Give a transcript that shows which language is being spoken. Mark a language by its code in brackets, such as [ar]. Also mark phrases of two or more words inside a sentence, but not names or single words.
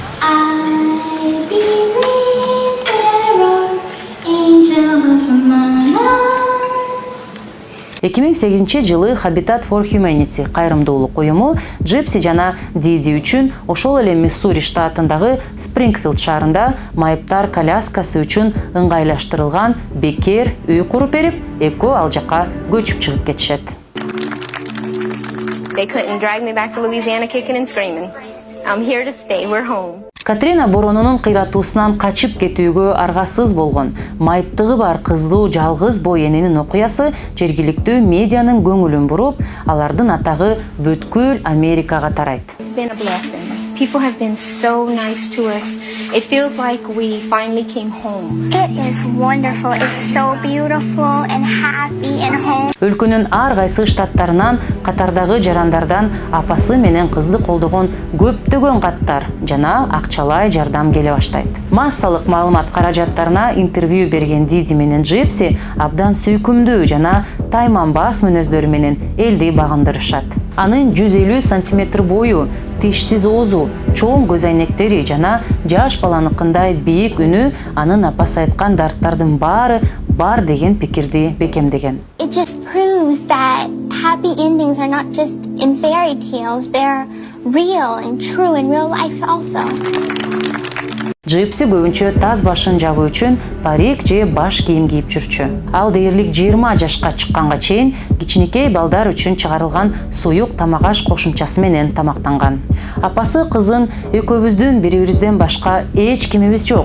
[ky] 2008 жылы Habitat for Humanity кайрымдуулук уюму Джипси жана Диди үчүн ошол эле Миссури штатындагы Спрингфилд шаарында майыптар коляскасы үчүн ыңгайлаштырылган бекер үй куруп берип, экөө ал жака көчүп чыгып кетишет. [en] They couldn't drag me back to Louisiana kicking and screaming. I'm here to stay. We're home. [ky] Катрина боронунун кыйратуусунан качып кетүүгө аргасыз болгон, майыптыгы бар кыздуу жалгыз бой эненин окуясы жергиликтүү медианын көңүлүн буруп, алардын атагы бүткүл Америкага тарайт. [en] It's been a blessing. People have been so nice to us. It feels like we finally came home. It is wonderful. It's so beautiful and happy and home. [ky] Өлкөнүн ар кайсы штаттарынан катардагы жарандардан апасы менен кызды колдогон көптөгөн каттар жана акчалай жардам келе баштайт. Массалык маалымат каражаттарына интервью берген Диди менен Джипси абдан сүйкүмдүү жана тайманбас мүнөздөрү менен элди багындырышат. Анын 150 сантиметр бою, тишсиз оозу, чоң көз айнектери жана жаш баланыкындай бийик үнү анын апасы айткан дарттардын баары бар деген пикирди бекемдеген. [en] It just proves that happy endings are not just in fairy tales. They're real and true in real life also. [ky] Джипси көбүнчө таз башын жабуу үчүн парик же баш кийим кийип жүрчү. Ал дээрлик 20 жашка чыкканга чейин кичинекей балдар үчүн чыгарылган суюк тамак-аш кошумчасы менен тамактанган. Апасы кызын экөөбүздүн бири-бирибизден башка эч кимибиз жок.